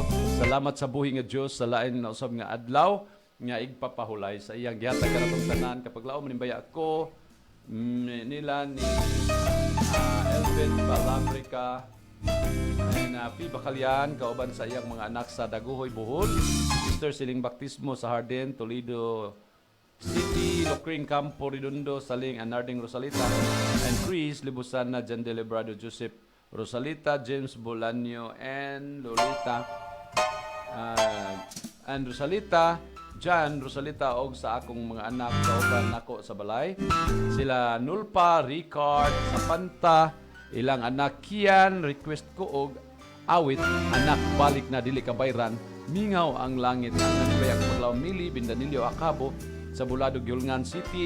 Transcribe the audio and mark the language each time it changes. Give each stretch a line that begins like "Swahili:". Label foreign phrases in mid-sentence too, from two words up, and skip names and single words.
Cebuano: Salamat sa buhi nga Dios sa lain na usab nga adlaw nga igpapahulay sa iyang gihatag kanatong tanan kapag laom manimbaya ako nila ni Elvin Balamrica and P. Bacalian kauban sa iyang mga anak sa Daguhoy, Bohol, Sister Siling Baptismo sa Hardin, Toledo City, Locring Campo, Redondo, Saling, Anarding, Rosalita, and Chris Libusan na Jan Delebrado, Joseph Rosalita, James Bolanyo, and Lolita, and Rosalita, Jan, Rosalita, og sa akong mga anak kauban nako sa balay. Sila Nulpa, Ricard, Sapanta, ilang anak Kian, request ko og awit, anak balik na dili kabayran, mingaw ang langit, ang nanibayang paglaom Mili, Bindanilyo, Acabo, sa Bulado, Gulngan City.